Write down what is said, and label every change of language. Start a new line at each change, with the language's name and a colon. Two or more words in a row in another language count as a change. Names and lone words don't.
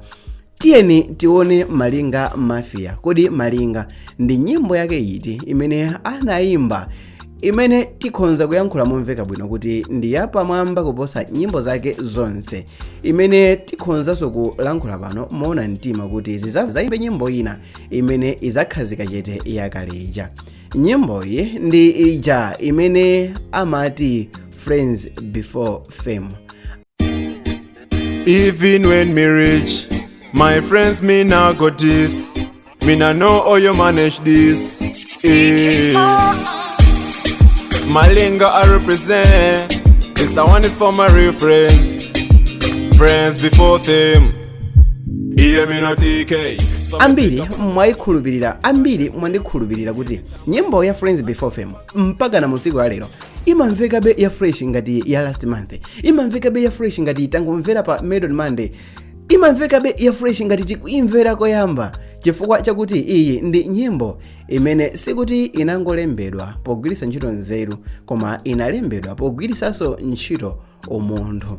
Nyanja: Tiyeni tione Malinga Mafia. Kodi Malinga ndi nyimbo yake iti imene anayimba imene tikhonza kuyankhula momveka bwino kuti ndi yapamwamba kuposa nyimbo zake zonse, imene tikhonzanso kulankhula pano moona mtima kuti zizayimbe nyimbo ina imene izakhazika chete yakale ija. Nyimboyi ndi ija imene amati Friends Before Fame.
English: Even when me rich, my friends me now got this. Me now know how you manage this. Malinga I represent. This one is for my real friends. Friends before fame. Hear me no TK.
Nyanja: Ambiri mwandikhulupirira kuti nyimbo ya Friends Before Fame mpaka na musiku ya lero imamveka be ya fresh ngati ya
English: last month,
Nyanja: imamveka be ya fresh ngati tangomvera pa Medon Monday, imamveka be ya fresh ngati tikuimvera koyamba, chifukwa chakuti iyi ndi nyimbo imene sikuti inangolembedwa pogwiritsa ntchito nzeru koma inalembedwa pogwiritsanso ntchito umunthu.